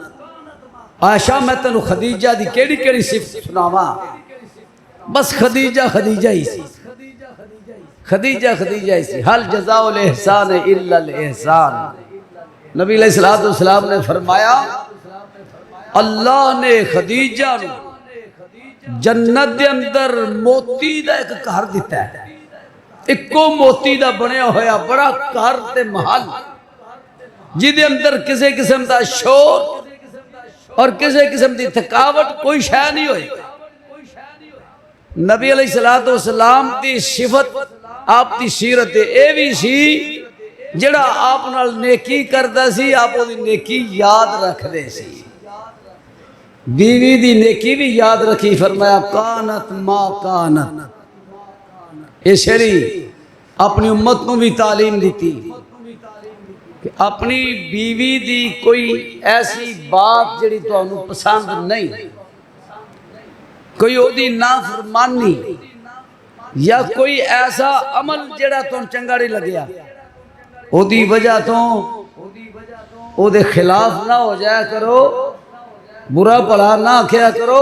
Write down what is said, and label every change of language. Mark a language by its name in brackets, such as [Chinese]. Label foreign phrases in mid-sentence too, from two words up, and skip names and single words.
[Punjabi] عائشہ میں تنو خدیجہ دی کیڑی کیڑی صفت سناواں، بس خدیجہ ہی سی، خدیجہ ہی سی۔ [Arabic] حل جزاء الاحسان الا الاحسان۔ [Punjabi] نبی علیہ السلام نے فرمایا اللہ نے خدیجہ نو جنت دے اندر موتی دا ایک گھر دیتا ہے، ایکو موتی دا بنیا ہویا بڑا گھر تے محل، جی دے اندر کسی قسم دا شور اور کسی قسم دی تھکاوٹ کوئی شے نہیں ہوئی۔ نبی علیہ السلام دی صفت آپ دی سیرت اے بھی سی جڑا آپ نال نیکی کردا سی، آپ دی نیکی یاد رکھ دے سی، بیوی دی نیکی بھی یاد رکھی۔ [Arabic] فرمایا کانت ما کانت۔ [Urdu] اس شری اپنی امت کو بھی تعلیم دیتی کہ [Punjabi] اپنی بیوی دی کوئی ایسی بات جڑی تو انہوں پسند نہیں، کوئی او دی نافرمانی یا کوئی ایسا عمل جڑا تو چنگا نہیں لگیا، او دی وجہ تو او دے خلاف نہ ہو جایا کرو، برا بھلا نہ کیا کرو۔